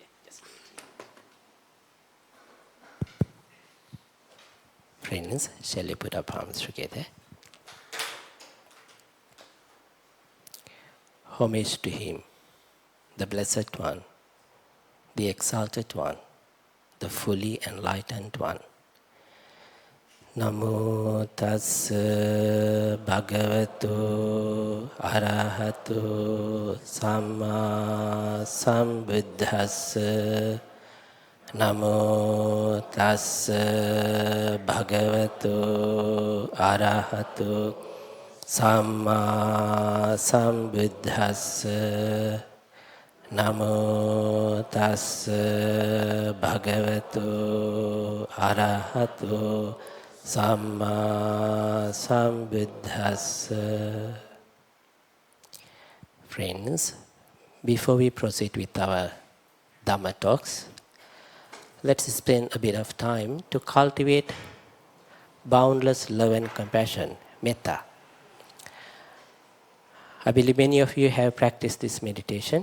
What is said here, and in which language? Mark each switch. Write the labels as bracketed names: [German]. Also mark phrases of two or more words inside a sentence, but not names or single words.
[English] Just leave it here. Friends, shall we put our palms together? Homage to Him, the Blessed One, the Exalted One, the fully enlightened One. [Pali] Namo tassa bhagavato arahato samma sambuddhassa. Namo tassa bhagavato arahato samma sambuddhassa. Namo tassa bhagavato arahato samma sambuddhassa. [English] Friends, before we proceed with our Dhamma talks, let's spend a bit of time to cultivate boundless love and compassion, metta. I believe many of you have practiced this meditation.